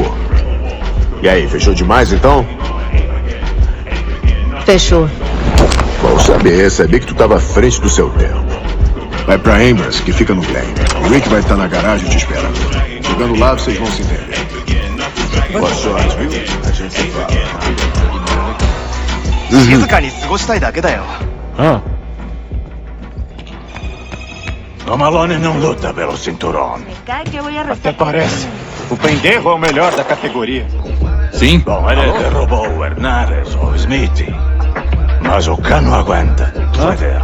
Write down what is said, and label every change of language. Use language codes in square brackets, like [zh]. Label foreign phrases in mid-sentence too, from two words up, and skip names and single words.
[pt] E aí, fechou demais então? Fechou. Bom saber, sabia que tu tava à frente do seu tempo. Vai pra Ambrose, que fica no Glen. O Rick vai estar na garagem te esperando. Chegando lá, vocês vão se entender. Boa sorte, viu? A gente se fala. [ja] 静かに過ごしたいだけだよ。 [pt] O Malone não luta pelo cinturão. Até parece. O pendejo é o melhor da categoria. Sim? Bom, ele derrubou o Hernares ou o Smith. Mas o Cano aguenta. Vai ver.